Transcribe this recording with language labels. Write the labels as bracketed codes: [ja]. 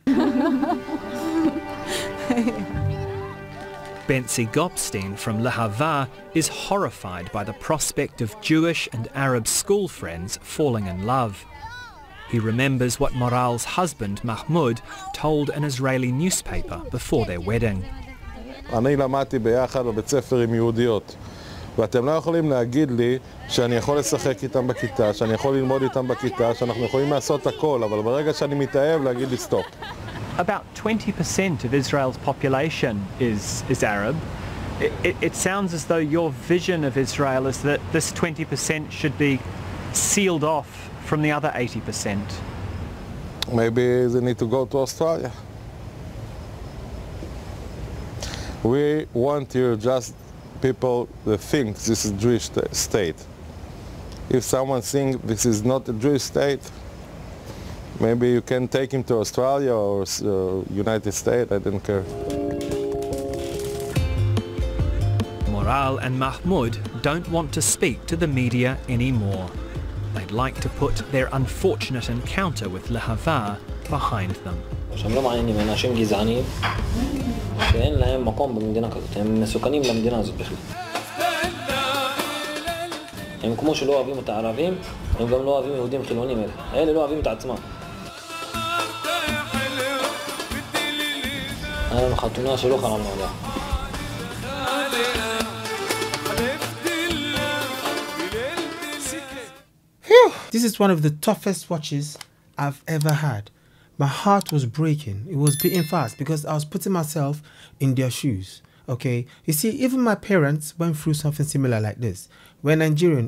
[en] Bentzi Gopstein from Lehava is horrified by the prospect of Jewish and Arab school friends falling in love. He remembers what Moral's husband, Mahmoud, told an Israeli newspaper before their wedding. [he] אני למדתי ביחד בבית ספר עם יהודיות, ואתם לא יכולים להגיד לי שאני יכול לשחק איתם בכיתה, שאני יכול ללמוד איתם בכיתה, שאנחנו יכולים לעשות הכל, אבל ברגע שאני מתאהב להגיד לי סטופ. [en] About 20% of Israel's population is Arab. It sounds as though your vision of Israel is that this 20% should be sealed off from the other 80%. Maybe they need to go to Australia. We want here just people that think this is Jewish state. If someone thinks this is not a Jewish state, maybe you can take him to Australia or United States, I don't care. Moral and Mahmoud don't want to speak to the media anymore. They'd like to put their unfortunate encounter with Lehava behind them. [he] שהם לא מעניינים, הם אנשים גזענים שאין להם מקום במדינה כזאת, הם מסוכנים למדינה הזאת בכלל. הם כמו שלא אוהבים את הערבים, הם גם לא אוהבים יהודים חילונים אלה. אלה לא אוהבים את עצמם. היה לנו חתונה שלא חלמנו עליה. [en] This is one of the toughest watches I've ever had. My heart was breaking. It was beating fast because I was putting myself in their shoes. Okay, you see, even my parents went through something similar like this. We're Nigerian.